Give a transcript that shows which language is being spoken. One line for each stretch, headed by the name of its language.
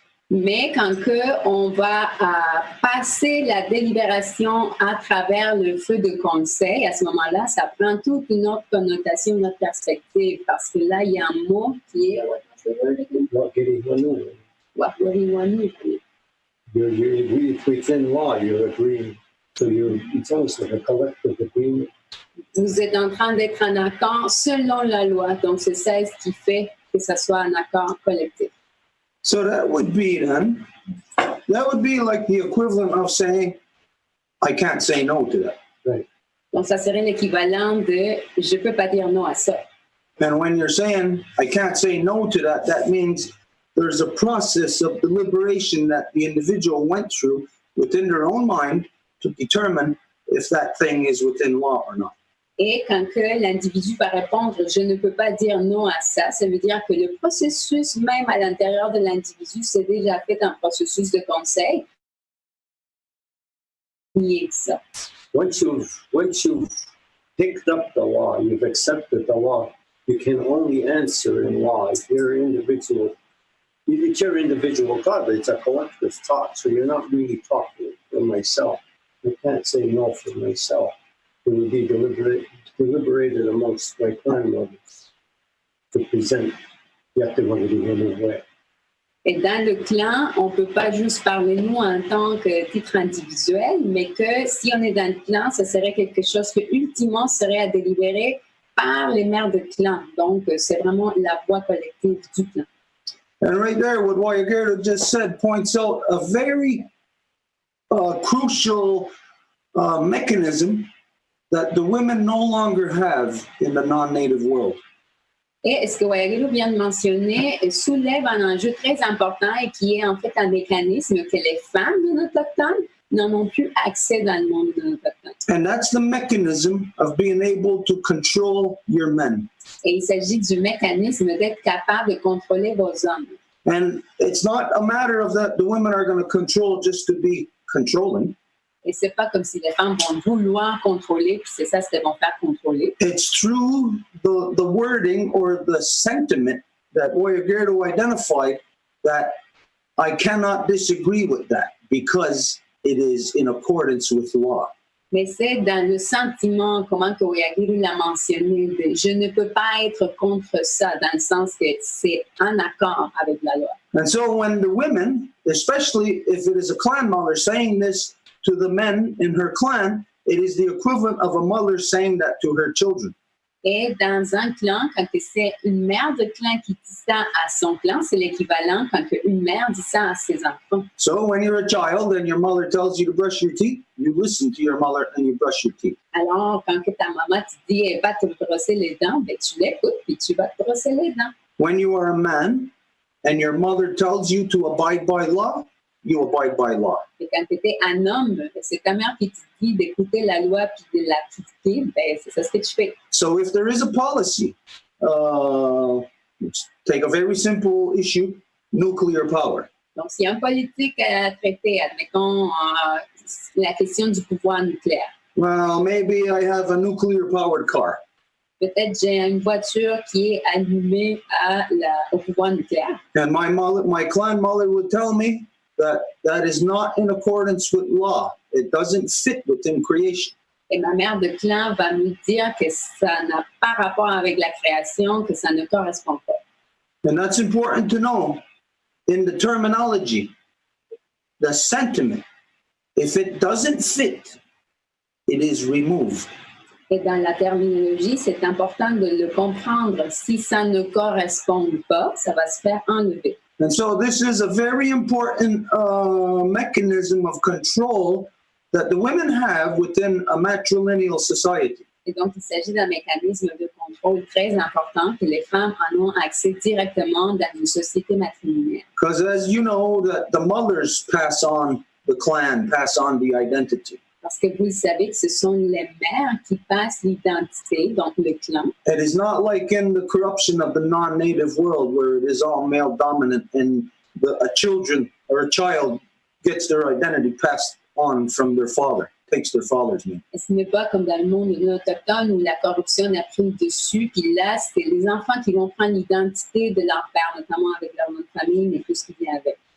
French: mais quand on va passer la délibération à travers le feu de conseil, à ce moment-là, ça prend toute une autre connotation, une autre perspective, parce que là, il y a un mot qui est...
English: You agree within law, you agree. So it's almost like a collective agreement.
French: Vous êtes en train d'être en accord selon la loi. Donc, c'est ça ce qui fait que ça soit un accord collectif.
English: So that would be like the equivalent of saying, I can't say no to that. Right.
French: Donc, ça serait l'équivalent de « je peux pas dire non à ça ».
English: And when you're saying, I can't say no to that, that means there's a process of deliberation that the individual went through within their own mind to determine if that thing is within law or not.
French: Et quand que l'individu va répondre « je ne peux pas dire non à ça », ça veut dire que le processus même à l'intérieur de l'individu s'est déjà fait un processus de conseil. Ça.
English: Once you've picked up the law, you've accepted the law, you can only answer in law if you're individual. It's your individual thought, but it's a collective thought, so you're not really talking for myself. I can't say no for myself. It would be deliberated amongst my clan members to present the activity in a way.
French: Et dans le clan, on ne peut pas juste parler nous en tant que titre individuel, mais que si on est dans le clan, ce serait quelque chose que ultimement serait à délibérer par les maires de clan. Donc, c'est vraiment la voix collective du clan.
English: And right there, what Wyagerto just said points out a very crucial mechanism that the women no longer have in the non-native world.
French: Et ce que Wyagerto vient de mentionner soulève un enjeu très important et qui est en fait un mécanisme que les femmes non autochtones n'en ont plus accès dans le monde non autochtone.
English: And that's the mechanism of being able to control your men.
French: Et il s'agit du mécanisme d'être capable de contrôler vos hommes.
English: And it's not a matter of that the women are going to control just to be controlling.
French: Et c'est pas comme si les femmes vont vouloir contrôler, puis c'est ça ce qu'elles vont faire contrôler.
English: It's through the wording or the sentiment that Wyagerto identified that I cannot disagree with that because it is in accordance with law.
French: Mais c'est dans le sentiment, comment que Wyagerto l'a mentionné, de je ne peux pas être contre ça, dans le sens que c'est en accord avec la loi.
English: And so when the women, especially if it is a clan mother saying this to the men in her clan, it is the equivalent of a mother saying that to her children.
French: Et dans un clan, quand c'est une mère de clan qui dit ça à son clan, c'est l'équivalent quand une mère dit ça à ses enfants.
English: So when you're a child and your mother tells you to brush your teeth, you listen to your mother and you brush your teeth.
French: Alors, quand que ta maman te dit va te brosser les dents, ben, tu l'écoutes puis tu vas te brosser les dents.
English: When you are a man and your mother tells you to abide by law, you abide by law.
French: Et quand tu étais un homme, c'est ta mère qui te dit d'écouter la loi puis de l'appliquer, ben, c'est ça ce que tu fais.
English: So if there is a policy, let's take a very simple issue, nuclear power.
French: Donc, s'il y a une politique à traiter, admettons la question du pouvoir nucléaire.
English: Well, maybe I have a nuclear powered car.
French: Peut-être j'ai une voiture qui est allumée au pouvoir nucléaire.
English: And my clan mother would tell me that is not in accordance with law. It doesn't fit within creation.
French: Et ma mère de clan va me dire que ça n'a pas rapport avec la création, que ça ne correspond pas.
English: And that's important to know in the terminology, the sentiment. If it doesn't fit, it is removed.
French: Et dans la terminologie, c'est important de le comprendre. Si ça ne correspond pas, ça va se faire enlever.
English: And so this is a very important mechanism of control that the women have within a matrilineal society.
French: Et donc, il s'agit d'un mécanisme de contrôle très important que les femmes en ont accès directement dans une société matrilinéaire.
English: Because as you know, the mothers pass on the clan, pass on the identity.
French: Parce que vous le savez que ce sont les mères qui passent l'identité, donc le clan.
English: It is not like in the corruption of the non-native world where it is all male dominant and a child gets their identity passed on from their father, takes their father's name.
French: Et ce n'est pas comme dans le monde autochtone où la corruption a pris le dessus, puis là, c'est les enfants qui vont prendre l'identité de leur père, notamment avec leur nom de famille, mais tout ce qui vient avec.